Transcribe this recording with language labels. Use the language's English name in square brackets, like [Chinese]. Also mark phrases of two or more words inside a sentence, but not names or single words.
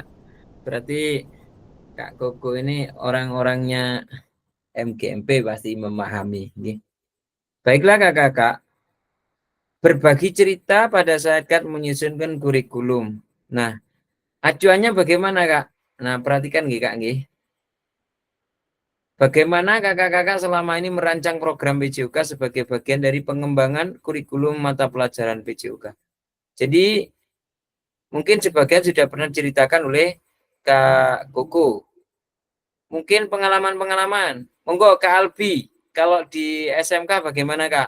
[Indonesian] Berarti Kak Koko ini orang-orangnya MGMP pasti memahami. Nggih. Baiklah Kakak-kakak, berbagi cerita pada saat Kak menyusunkan kurikulum. Nah, acuannya bagaimana Kak? Nah, perhatikan nggih Kak nggih. Bagaimana kakak-kakak selama ini merancang program PJOK sebagai bagian dari pengembangan kurikulum mata pelajaran PJOK? Jadi, mungkin sebagian sudah pernah diceritakan oleh Kak Koko. Mungkin pengalaman-pengalaman. Monggo Kak Albi, kalau di SMK bagaimana Kak?